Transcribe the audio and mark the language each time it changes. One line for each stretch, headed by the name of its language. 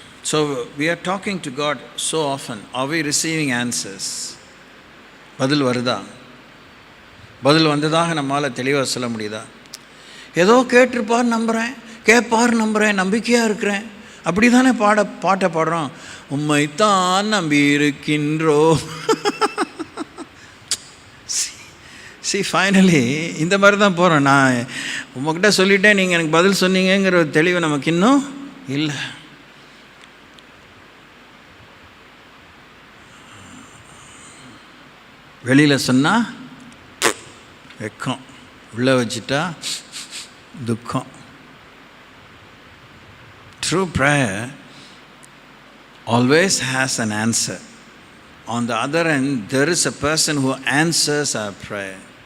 English: So we are talking to God so often. Are we receiving answers?
Tamil: பதில் வருதா? பதில் வந்ததாக நம்மளால் தெளிவாக சொல்ல முடியுதா? ஏதோ கேட்டிருப்பார் நம்புகிறேன், கேட்பார் நம்புகிறேன், நம்பிக்கையாக இருக்கிறேன், அப்படி தானே பாட்டை பாடுறோம். உம்மைத்தான் நம்பி இருக்கின்றோ. ஃபைனலி இந்த மாதிரி தான் போகிறோம். நான் உங்கள்கிட்ட சொல்லிட்டேன், நீங்கள் எனக்கு பதில் சொன்னீங்கிற ஒரு தெளிவு நமக்கு இன்னும் இல்லை. வெளியில் சொன்னால் வெக்கம், உள்ளே வச்சுட்டா துக்கம்.
English: True prayer always has an answer. On the other end, there is a person who answers our prayer.